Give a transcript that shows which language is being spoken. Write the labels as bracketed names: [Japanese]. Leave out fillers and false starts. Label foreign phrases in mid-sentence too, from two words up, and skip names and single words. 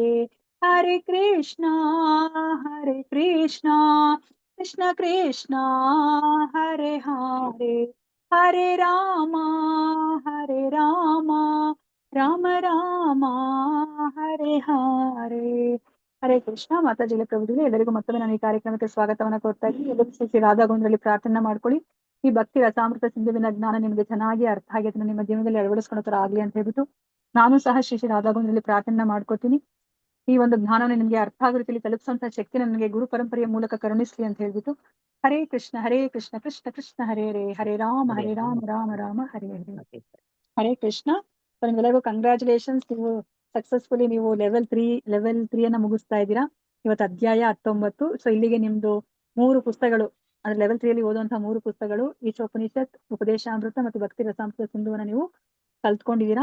[Sanskrit] ಹರೇ ಕೃಷ್ಣ ಕೃಷ್ಣ ಕೃಷ್ಣ ಹರೇ ಹರೇ, ಹರೇ ರಾಮ ರಾಮ ರಾಮ ಹರೇ ಹರೇ. ಹರೇ ಕೃಷ್ಣ. [Kannada] ಮಾತಾಜಿಗಳ ಪ್ರಭುಗಳು ಎಲ್ಲರಿಗೂ ಮತ್ತೊಮ್ಮೆ ನಾನು ಈ ಕಾರ್ಯಕ್ರಮಕ್ಕೆ ಸ್ವಾಗತವನ್ನ ಕೋರ್ತಾ ಇದ್ದೀನಿ. ಎಲ್ಲರೂ ಶ್ರೀ ರಾಧಾ ಗೋವಿಂದರಲ್ಲಿ ಪ್ರಾರ್ಥನೆ ಮಾಡ್ಕೊಳ್ಳಿ. ಈ ಭಕ್ತಿ ರಸಾಮೃತ ಸಿಂಧುವಿನ ಜ್ಞಾನ ನಿಮಗೆ ಚೆನ್ನಾಗಿ ಅರ್ಥ ಆಗಿ ಅದನ್ನ ನಿಮ್ಮ ಜೀವನದಲ್ಲಿ ಅಳವಡಿಸ್ಕೊಳ್ಳೋ ತರ ಆಗ್ಲಿ ಅಂತ ಹೇಳ್ಬಿಟ್ಟು ನಾನು ಸಹ ಶ್ರೀ ರಾಧಾ ಗೋವಿಂದರಲ್ಲಿ ಪ್ರಾರ್ಥನೆ ಮಾಡ್ಕೋತೀನಿ. ಈ ಒಂದು ಜ್ಞಾನವನ್ನು ನಿಮ್ಗೆ ಅರ್ಥ ಆಗೋ ರೀತಿಯಲ್ಲಿ ತಲುಪಿಸುವಂತಹ ಶಕ್ತಿ ನನಗೆ ಗುರು ಪರಂಪರೆಯ ಮೂಲಕ ಕರುಣಿಸ್ಲಿ ಅಂತ ಹೇಳ್ಬಿಟ್ಟು [Sanskrit] ಹರೇ ಕೃಷ್ಣ ಕೃಷ್ಣ ಕೃಷ್ಣ ಹರೇ ಹರೇ, ಹರೇ ರಾಮ ರಾಮ ರಾಮ ಹರೇ ಹರೇ. ಹರೇ ಕೃಷ್ಣ. [Kannada] ನಿಮ್ಗೆಲ್ಲರಿಗೂ ಕಂಗ್ರ್ಯಾಚುಲೇಷನ್ಸ್. ನೀವು ಸಕ್ಸಸ್ಫುಲಿ ನೀವು ಲೆವೆಲ್ 3 ಅನ್ನ ಮುಗಿಸ್ತಾ ಇದ್ದೀರಾ. ಇವತ್ತು ಅಧ್ಯಾಯ 19. ಸೊ ಇಲ್ಲಿಗೆ ನಿಮ್ದು 3 ಪುಸ್ತಕಗಳು ಅಂದ್ರೆ ಲೆವೆಲ್ 3 ಅಲ್ಲಿ ಓದುವಂತಹ 3 ಪುಸ್ತಕಗಳು ಈಶೋಪನಿಷತ್, ಉಪದೇಶಾಮೃತ ಮತ್ತು ಭಕ್ತಿ ರಸಾಮೃತ ಸಿಂಧುವನ್ನ ನೀವು ಕಲ್ತ್ಕೊಂಡಿದ್ದೀರಾ.